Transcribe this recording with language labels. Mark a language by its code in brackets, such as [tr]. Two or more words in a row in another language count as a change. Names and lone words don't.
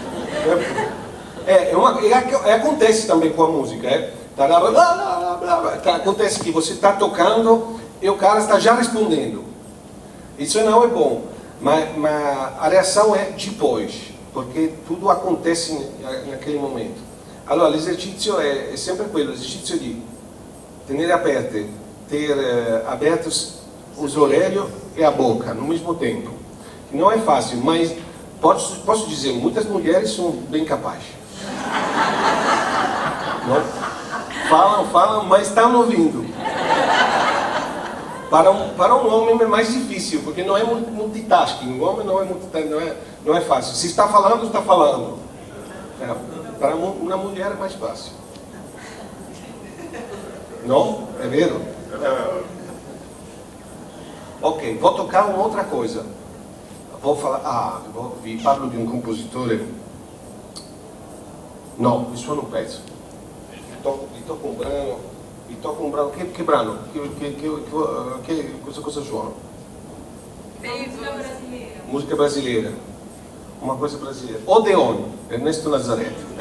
[pt] Acontece também com a música. Acontece que você está tocando e o cara está já respondendo. Isso não é bom, mas a reação é depois, porque tudo acontece naquele momento. [it] Allora, [pt] l'exercício é [it] sempre quello, l'exercício di tenere aperte, [pt] ter abertos os orelhos e a boca no mesmo tempo. Não é fácil, mas posso dizer, muitas mulheres são bem capazes. Não? Falam, mas estão ouvindo. Para um homem é mais difícil, porque não é multitasking. O homem não é fácil. Se está falando, está falando. Para uma mulher é mais fácil. Não? É vero? Ok, vou tocar uma outra coisa. Vou falar. [it] Vi parlo di un compositore. No, il suono un pezzo. Vi tocco un brano. Che brano? Cosa suono? [pt] Música brasileira. Música brasileira. Uma coisa brasileira. Odeon, Ernesto Nazareth.